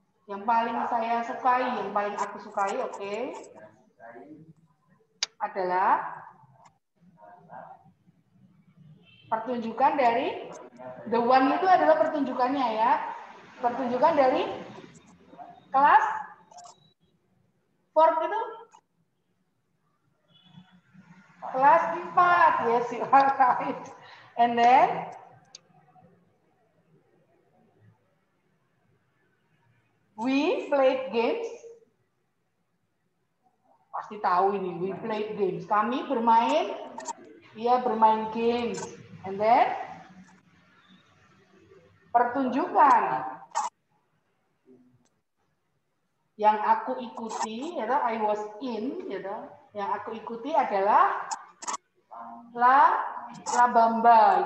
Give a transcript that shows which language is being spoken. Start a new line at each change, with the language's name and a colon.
Indonesian: Yang paling saya sukai, yang paling aku sukai, oke, adalah pertunjukan dari
English: the one
Indonesian: itu adalah pertunjukannya ya. Pertunjukan dari kelas 4 itu kelas 4.
English: Yes, you are right. And then we played games.
Indonesian: Pasti tahu ini,
English: we played games.
Indonesian: Kami bermain games.
English: And then
Indonesian: pertunjukan yang aku ikuti,
English: I was in,
Indonesian: yang aku ikuti adalah La Bamba.